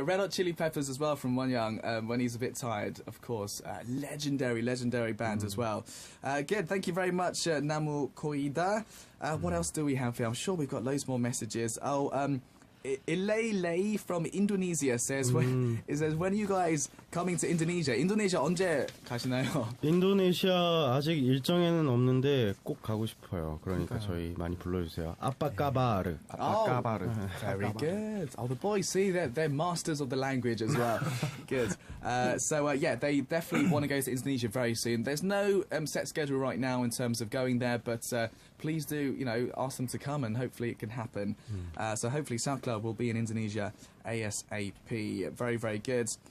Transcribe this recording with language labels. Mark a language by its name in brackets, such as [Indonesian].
[English] Red Hot Chili Peppers as well from Won Young, when he's a bit tired, of course. Legendary band as well. Good, thank you very much, Namu Koida. What else do we have here? I'm sure we've got loads more messages. Ilay from Indonesia says, when are you guys coming to Indonesia? [Korean] Indonesia 언제 가시나요? 인도네시아 아직 일정에는 없는데 꼭 가고 싶어요. 그러니까 저희 많이 불러주세요. [Indonesian] 아빠까바르. [English] Very good. The boys, see, they're masters of the language as well. Good. They definitely want to go to Indonesia very soon. There's no set schedule right now in terms of going there, but please do, ask them to come, and hopefully it can happen. So hopefully SouthClub will be in Indonesia ASAP. Very, very good.